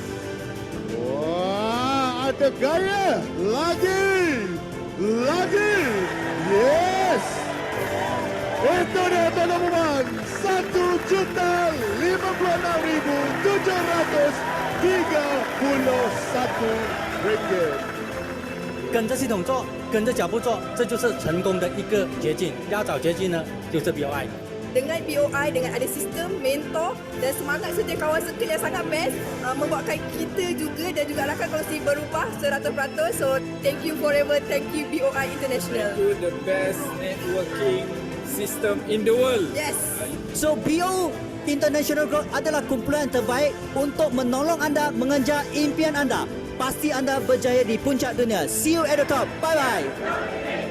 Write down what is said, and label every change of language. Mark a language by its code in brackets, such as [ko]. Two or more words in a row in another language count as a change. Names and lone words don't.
[ms] Wah, ada gaya. Lagi. [en] Yes. [ms] Itu dia tuan-tuan dan puan, RM1,731.31。 [zh] 跟着系统做，跟着脚步做，这就是成功的一个捷径。要找捷径呢，就是 BOI。 [ms] Dengan BOI, dengan ada sistem, mentor dan semangat setiakawan circle yang sangat best membuatkan kita juga dan juga rakan kongsi berubah 100%. [en] So, thank you forever. Thank you BOI International. Itu the best networking system in the world. Yes. [ms] So BO International Group adalah kumpulan terbaik untuk menolong anda mengejar impian anda. Pasti anda berjaya di puncak dunia. [en] See you at the top. Bye bye.